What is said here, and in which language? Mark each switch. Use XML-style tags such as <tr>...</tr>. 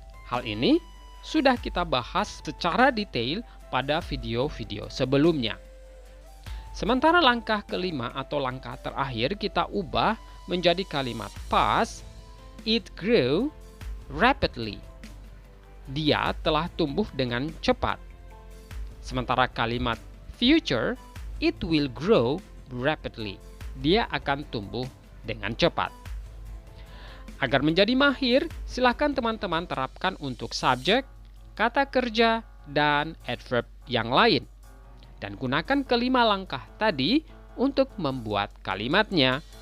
<id>Hal ini sudah kita bahas secara detail pada video-video sebelumnya. Sementara langkah kelima atau langkah terakhir kita ubah menjadi kalimat past,</id> <en>it grew rapidly.</en> <id>Dia telah tumbuh dengan cepat. Sementara kalimat future,</id> <en>it will grow rapidly.</en> <id>Dia akan tumbuh dengan cepat. Agar menjadi mahir, silakan teman-teman terapkan untuk subjek, kata kerja, dan adverb yang lain. Dan gunakan kelima langkah tadi untuk membuat kalimatnya.</id>